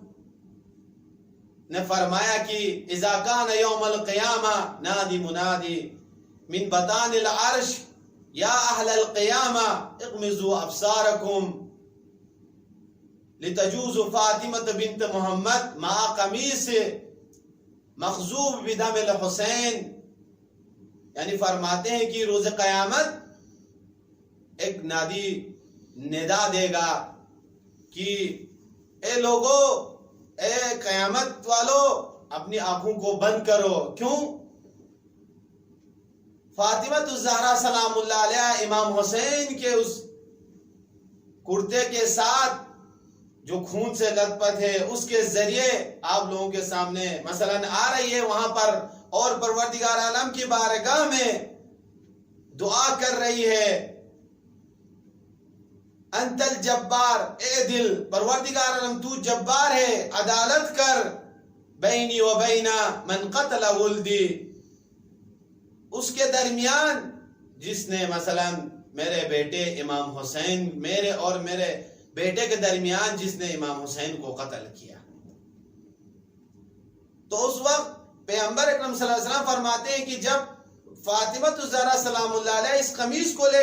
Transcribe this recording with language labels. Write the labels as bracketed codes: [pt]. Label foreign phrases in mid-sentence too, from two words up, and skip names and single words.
[ur] نے فرمایا کہ [ar] اذا کان یوم القیامہ نادی منادی من بطان العرش یا اہل القیامہ اغمضوا ابصارکم لتجوز فاطمہ بنت محمد مع قمیص مخضوب بدم الحسین، [ur] یعنی فرماتے ہیں کہ روز قیامت ایک نادی ندا دے گا کہ اے لوگو، اے قیامت والو، اپنی آنکھوں کو بند کرو۔ کیوں؟ فاطمہ الزہرا سلام اللہ علیہ امام حسین کے اس کرتے کے ساتھ جو خون سے لت پت ہے، اس کے ذریعے آپ لوگوں کے سامنے مثلا آ رہی ہے وہاں پر، اور پروردگار عالم کی بارگاہ میں دعا کر رہی ہے، [ar] انت الجبار، [ur] اے دل، پروردگار عالم تو جبار ہے، عدالت کر [ar] بینی و بینا من قتل ولدی، [ur] اس کے درمیان جس نے مثلا میرے بیٹے امام حسین، میرے اور میرے بیٹے کے درمیان جس نے امام حسین کو قتل کیا۔ تو اس وقت پیغمبر اکرم صلی اللہ علیہ وسلم فرماتے ہیں کہ جب فاطمہ الزہرا سلام اللہ علیہ اس قمیص کو لے